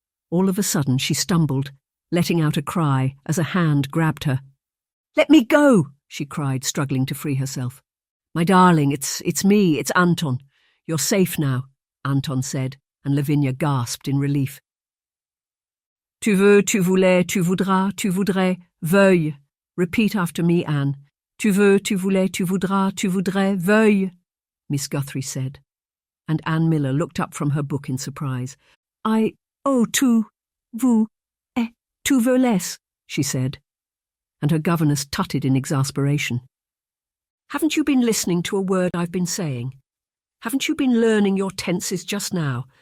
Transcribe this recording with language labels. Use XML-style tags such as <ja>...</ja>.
<en>All of a sudden she stumbled, letting out a cry as a hand grabbed her. "Let me go!" she cried, struggling to free herself. "My darling, it's me, it's Anton. You're safe now," Anton said, and Lavinia gasped in relief.</en> <fr>Tu veux, tu voulais, tu voudras, tu voudrais, veuille.</fr> <en>Repeat after me, Anne.</en> <fr>Tu veux, tu voulais, tu voudras, tu voudrais, veuille,</fr> <en>Miss Guthrie said. And Anne Miller looked up from her book in surprise.</en> <fr>Tu, vous, tu voulais,</fr> <en>she said, and her governess tutted in exasperation. Haven't you been listening to a word I've been saying? Haven't you been learning your tenses just now?</en>